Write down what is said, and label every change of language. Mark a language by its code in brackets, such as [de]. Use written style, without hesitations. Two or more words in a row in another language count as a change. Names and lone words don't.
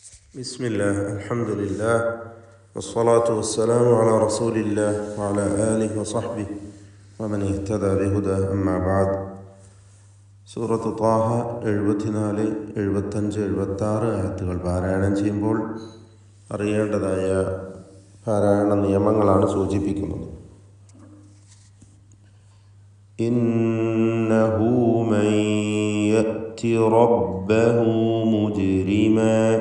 [ar] بسم الله الحمد لله والصلاة والسلام على رسول الله وعلى آله وصحبه ومن اهتدى بهداه أما بعد. [ml] സൂറത്ത് ത്വാഹ 74, 75, 76 ആയത്തുകൾ പാരായണം ചെയ്യുമ്പോൾ അറിയേണ്ടതായ പാരായണ നിയമങ്ങളാണ് സൂചിപ്പിക്കുന്നത്. [ar] إنه من يأت ربه مجرما.